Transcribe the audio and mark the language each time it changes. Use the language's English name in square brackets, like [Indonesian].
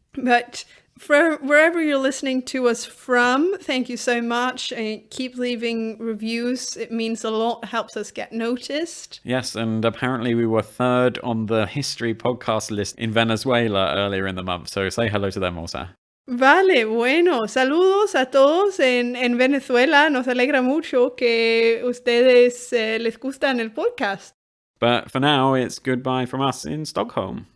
[English] But for wherever you're listening to us from, thank you so much. And keep leaving reviews. It means a lot, helps us get noticed. Yes, and apparently we were 3rd on the history podcast list in Venezuela earlier in the month, so say hello to them also. [Spanish] Vale, bueno, saludos a todos en Venezuela. Nos alegra mucho que ustedes les gustan el podcast. [English] But for now, it's goodbye from us in Stockholm.